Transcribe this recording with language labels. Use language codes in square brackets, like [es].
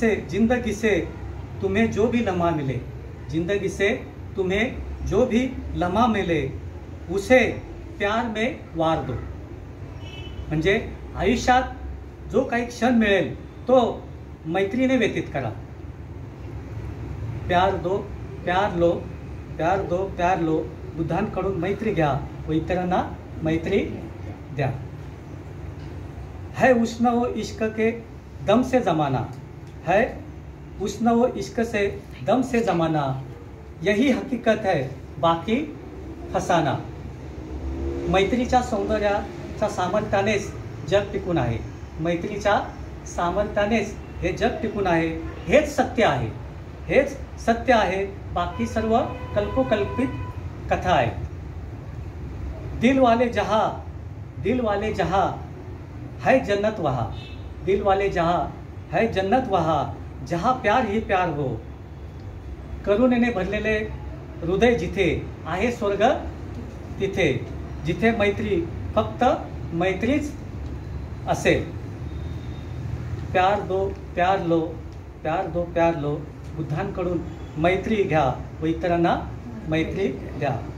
[hi] जिंदगी से तुम्हें जो भी लम्हा मिले, जिंदगी से तुम्हें जो भी लम्हा मिले, उसे प्यार में वार दो. [mr] म्हणजे आयुष्यात जो काही क्षण मिळेल तो मैत्रीने व्यतीत करा. [hi] प्यार दो प्यार लो, प्यार दो प्यार लो. [mr] बुद्धांकडून मैत्री घ्या व इतरांना मैत्री द्या. [hi] है उष्ण व इश्क के दम से जमाना, है उष्ण व इश्क से दम से जमाना, यही हकीकत है बाकी फसाना. [mr] मैत्रीच्या सौंदर्याच्या सामर्थ्यानेच जग टिकून आहे, मैत्रीच्या सामर्थ्यानेच हे जग टिकून आहे. हेच सत्य आहे, हेच सत्य आहे. बाकी सर्व कल्पोकल्पित कथा आहेत. [hi] दिल वाले जहाँ है जन्नत वहाँ, दिल वाले जहाँ है जन्नत वहाँ, जहाँ प्यार ही प्यार हो. [mr] करुणेने भरलेले हृदय जिथे आहे स्वर्ग तिथे, जिथे मैत्री फक्त मैत्रीच असेल. [hi] प्यार दो प्यार लो, प्यार दो प्यार लो. [mr] बुद्धांकडून मैत्री घ्या व इतरांना मैत्री द्या.